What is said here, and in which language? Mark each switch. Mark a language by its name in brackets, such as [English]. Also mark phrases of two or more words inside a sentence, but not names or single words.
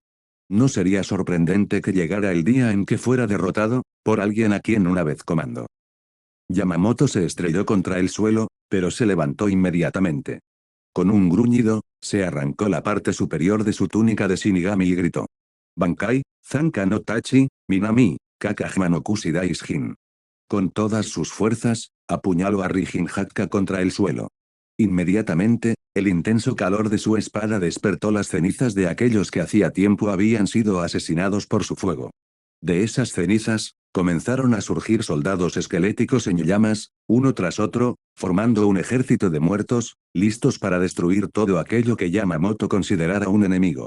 [Spanish] No sería sorprendente que llegara el día en que fuera derrotado, por alguien a quien una vez comandó. Yamamoto se estrelló contra el suelo, pero se levantó inmediatamente. Con un gruñido, se arrancó la parte superior de su túnica de Shinigami y gritó. Bankai, Zanka no Tachi, Minami, Kakajima no Kushi Daishin. Con todas sus fuerzas, apuñaló a Rijin Hakka contra el suelo. Inmediatamente, el intenso calor de su espada despertó las cenizas de aquellos que hacía tiempo habían sido asesinados por su fuego. De esas cenizas, comenzaron a surgir soldados esqueléticos en llamas, uno tras otro, formando un ejército de muertos, listos para destruir todo aquello que Yamamoto considerara un enemigo.